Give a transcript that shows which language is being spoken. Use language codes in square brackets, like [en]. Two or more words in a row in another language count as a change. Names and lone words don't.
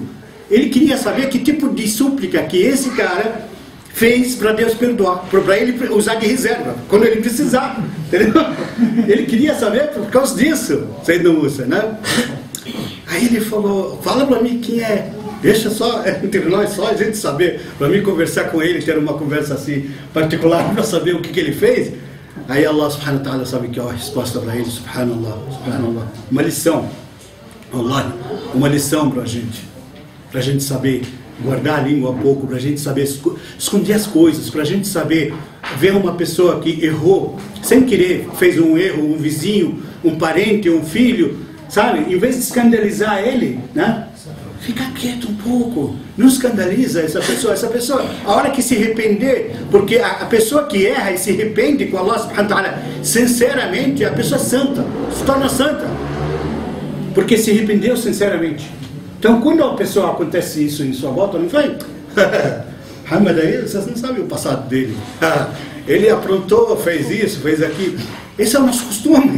[pt] Ele queria saber que tipo de súplica que esse cara fez para Deus perdoar, para ele usar de reserva, quando ele precisar, entendeu? Ele queria saber por causa disso, Sayyidina Musa, né? Aí ele falou: fala para mim quem é, deixa só entre nós, só a gente saber, para mim conversar com ele, ter uma conversa assim particular para saber o que ele fez. Aí [ar] الله سبحانه وتعالى [pt] sabe que é a resposta para ele, subhanallah, subhanallah. Uma lição, Allah, uma lição para a gente saber guardar a língua um pouco, para a gente saber esconder as coisas, para a gente saber ver uma pessoa que errou, sem querer, fez um erro, um vizinho, um parente, um filho, sabe? Em vez de escandalizar ele, né? Fica quieto um pouco, não escandaliza essa pessoa, a hora que se arrepender, porque a pessoa que erra e se arrepende com [ar] الله سبحانه وتعالى, [pt] sinceramente, a pessoa é santa, se torna santa, porque se arrependeu sinceramente. Então, quando a pessoa acontece isso em sua volta, não vai, Muhammad aí, vocês não sabem o passado dele, ele aprontou, fez isso, fez aquilo, esse é o nosso costume.